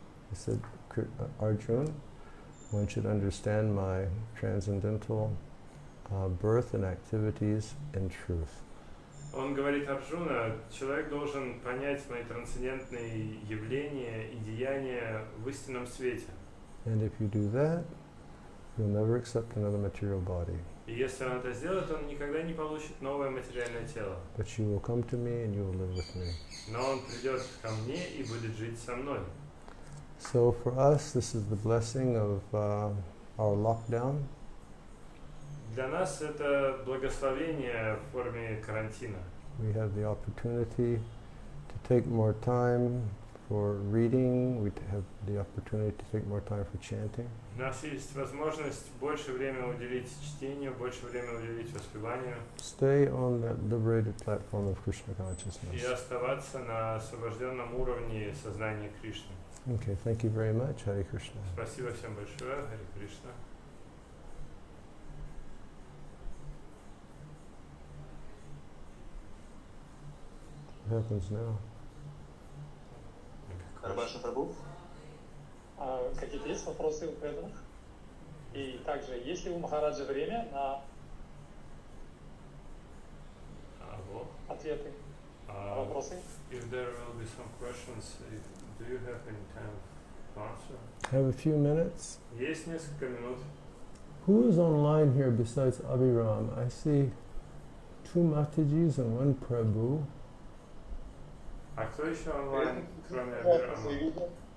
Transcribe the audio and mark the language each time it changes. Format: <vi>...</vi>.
<en>He said, Arjuna, one should understand my transcendental birth and activities in truth.</en> <ru>Он говорит Арджуна, человек должен понять мои трансцендентные явления и деяния в истинном свете.</ru> <en>And if you do that, you'll never accept another material body.</en> <ru>И если он это сделает, он никогда не получит новое материальное тело.</ru> <en>But you will come to me and you will live with me.</en> <ru>Но он придет ко мне и будет жить со мной.</ru> <en>So for us, this is the blessing of our lockdown.</en> <ru>Для нас это благословение в форме карантина.</ru> <en>We have the opportunity to take more time for reading. We have the opportunity to take more time for chanting.</en> <ru>У нас есть возможность больше времени уделить чтению, больше времени уделить воспеванию.</ru> <en>Stay on that liberated platform of Krishna consciousness.</en> <ru>И оставаться на освобожденном уровне сознания Кришны.</ru> <en>Okay, thank you very much. Hare Krishna.</en> <ru>Спасибо всем большое. Харе Кришна.</ru> <en>What happens now?</en> <ru>Рабаша Прабhu. Какие-то есть вопросы у преданных? И также, есть ли у Махараджа время на ответы на вопросы?</ru> <en>If there will be some questions, do you have any time to answer? Have a few minutes.</en> <ru>Есть несколько минут.</ru> <en>Who is online here besides Abhiram? I see 2 Matajis and 1 Prabhu.</en> <ru>А кто еще онлайн, кроме Абирама?</ru>